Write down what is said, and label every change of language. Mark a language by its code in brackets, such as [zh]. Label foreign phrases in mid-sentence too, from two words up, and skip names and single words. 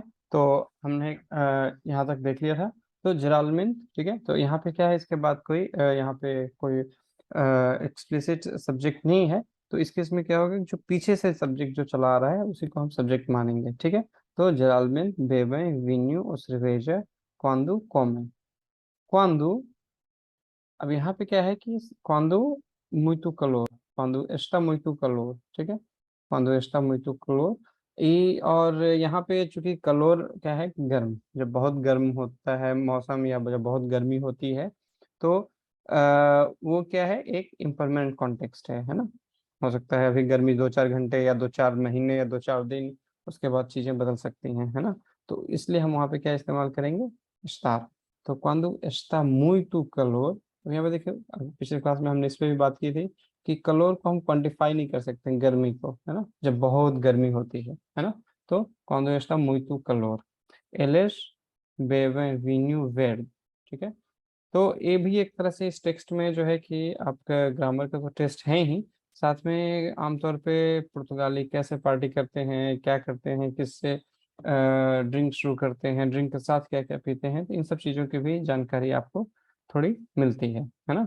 [hi] तो हमने यहाँ तक देख लिया था। तो जेरालमिन, ठीक है, तो यहाँ पे क्या है, इसके बाद कोई यहाँ पे कोई एक्सप्लिसिट सब्जेक्ट नहीं है। तो इस केस में क्या होगा, जो पीछे से सब्जेक्ट जो चला आ रहा है उसी को हम सब्जेक्ट मानेंगे, ठीक है। [pt] तो geralmente bebem vinho और cerveja quando comem, quando, [hi] अब यहाँ पे क्या है कि [pt] क्वांदू muito calor, quando está muito calor, [hi] ठीक है, [pt] quando está muito calor। [hi] ई, और यहाँ पे चूंकि कलोर क्या है, गर्म, जब बहुत गर्म होता है मौसम या जब बहुत गर्मी होती है, तो वो क्या है, एक [en] impermanent context [hi] है ना। हो सकता है अभी गर्मी 2-4 घंटे या 2-4 महीने या 2-4 दिन, उसके बाद चीजें बदल सकती हैं, है ना। तो इसलिए हम वहाँ पे क्या इस्तेमाल करेंगे, स्टार। [pt] तो quando está muito calor, [hi] तो यहाँ पे देखिए, अभी पिछले क्लास में हमने इस पे भी बात की थी कि कलोर को हम क्वांटिफाई नहीं कर सकते, गर्मी को, है ना, जब बहुत गर्मी होती है ना। [pt] तो quando está muito calor, eles bebem vinho verde, [hi] ठीक है। तो ये भी एक तरह से इस टेक्स्ट में जो है कि आपका ग्रामर का तो टेस्ट है ही, साथ में आमतौर पे पुर्तगाली कैसे पार्टी करते हैं, क्या करते हैं, किससे ड्रिंक शुरू करते हैं, ड्रिंक के साथ क्या क्या पीते हैं, तो इन सब चीज़ों की भी जानकारी आपको थोड़ी मिलती है ना।